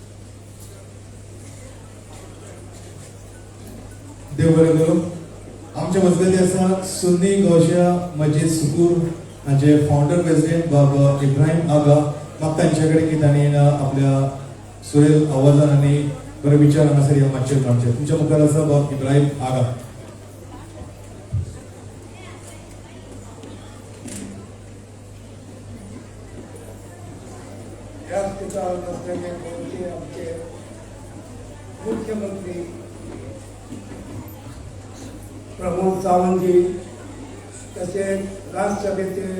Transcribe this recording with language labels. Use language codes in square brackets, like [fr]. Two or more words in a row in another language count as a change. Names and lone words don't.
[kok] देव बरें करूं. आमचे आमच्या मजगती आसा सुन्नी गौशिया मस्जिद सुकूर हांचे [en] founder president [kok] बाबा इब्राहिम आगा. म्हाका तांचे कडेन की तांणी आपल्या सुरेल आवाजान आनी बरे विचार हांगासर ह्या माचयेर मांडचे. तुमच्या मुखार आसा बाब इब्राहिम आगा. [mr] व्यासपीठावर असलेले कोणते आमचे मुख्यमंत्री प्रमोद सावंतजी, तसेच राज्यसभेचे